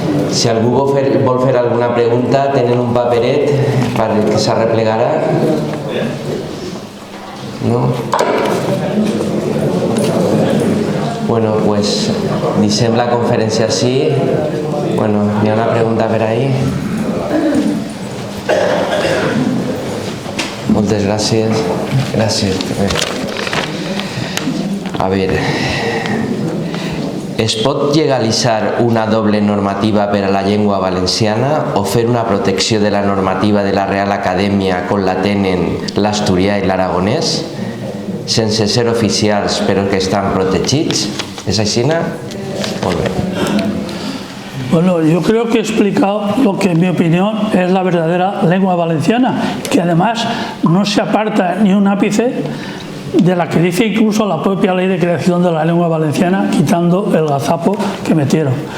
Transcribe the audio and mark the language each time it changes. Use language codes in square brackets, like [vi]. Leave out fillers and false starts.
[ca] Si algú vol fer alguna pregunta, tenen un paperet per que s'arreplegarà? No? Bueno, pues deixem la conferència així. Bueno, hi ha una pregunta per ahí. Moltes gràcies. Gràcies. A veure... Es pot legalitzar una doble normativa per a la llengua valenciana o fer una protecció de la normativa de la Real Acadèmia com la tenen l'asturià i l'aragonès, sense ser oficials però que estan protegits? ¿Es així? Molt bé. [es] Bueno, yo creo que he explicado lo que en mi opinión es la verdadera lengua valenciana, que además no se aparta ni un ápice de la que dice incluso la propia ley de creación de la lengua valenciana, quitando el gazapo que metieron.